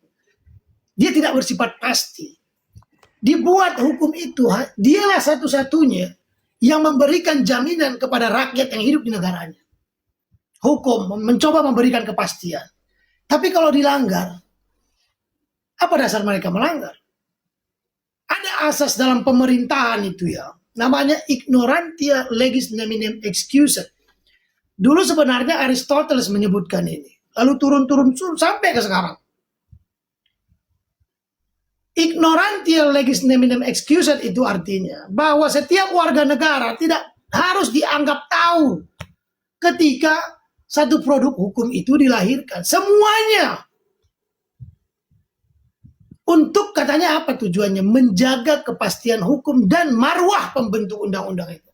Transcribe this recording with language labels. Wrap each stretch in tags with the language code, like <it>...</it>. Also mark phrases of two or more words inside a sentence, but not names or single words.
<id>Dia tidak bersifat pasti. Dibuat hukum itu, dialah satu-satunya yang memberikan jaminan kepada rakyat yang hidup di negaranya. Hukum mencoba memberikan kepastian. Tapi kalau dilanggar, apa dasar mereka melanggar? Ada asas dalam pemerintahan itu ya, namanya</id> <la>ignorantia legis neminem excusa.</la> <id>Dulu sebenarnya Aristoteles menyebutkan ini, lalu turun-turun sampai ke sekarang.</id> <la>Ignorantia legis neminem excusa</la> <id>itu artinya bahwa setiap warga negara tidak harus dianggap tahu ketika satu produk hukum itu dilahirkan. Semuanya. Untuk katanya apa tujuannya? Menjaga kepastian hukum dan marwah pembentuk undang-undang itu.</id>